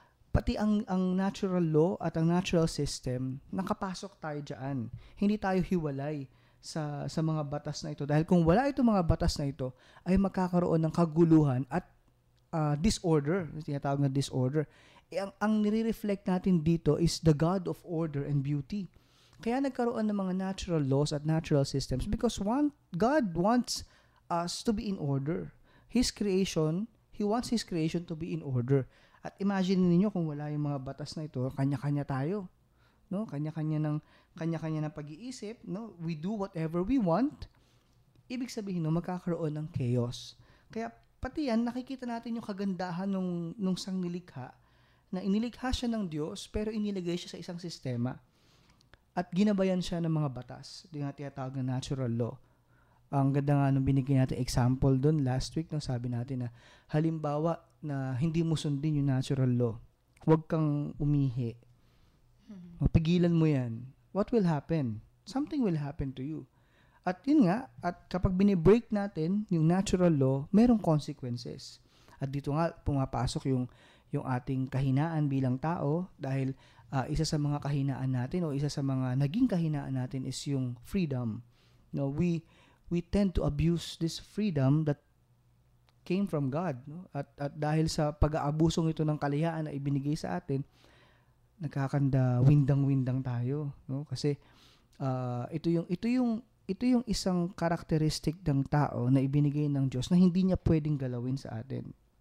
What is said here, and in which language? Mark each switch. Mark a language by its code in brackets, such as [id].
[tl] Pati ang natural law at ang natural system, nakapasok tayo diyan. Hindi tayo hiwalay sa mga batas na ito dahil kung wala itong mga batas na ito ay magkakaroon ng kaguluhan at disorder, tinatawag na disorder. Ang nire-reflect natin dito [en] is the God of order and beauty. [tl] Kaya nagkaroon ng mga [en] natural laws at natural systems because God wants us to be in order. His creation, He wants His creation to be in order. [tl] At imagine niyo kung wala yung mga batas na ito, kanya-kanya tayo. No? Kanya-kanya ng pag-iisip, no? [en] We do whatever we want. [tl] Ibig sabihin, no, magkakaroon ng chaos. Kaya pati yan, nakikita natin yung kagandahan nung sangnilikha na inilikha siya ng Diyos pero inilagay siya sa isang sistema at ginabayan siya ng mga batas. Ito yung tinatawag na natural law. Ang ganda nga nung binigyan natin example doon last week, no, sabi natin na halimbawa na hindi mo sundin yung natural law, huwag kang umihi. Pigilan mo yan. [en] What will happen? Something will happen to you. [tl] At yun nga, at kapag binibreak natin yung natural law, merong consequences. At dito nga pumapasok yung ating kahinaan bilang tao dahil isa sa mga kahinaan natin o isa sa mga naging kahinaan natin is yung freedom. [en] No, we tend to abuse this freedom that came from God, no? [tl] At dahil sa pag-aabusong ito ng kalayaan na ibinigay sa atin, nagkakanda windang-windang tayo, no? Kasi ito yung isang characteristic ng tao na ibinigay ng Diyos na hindi niya pwedeng galawin sa atin.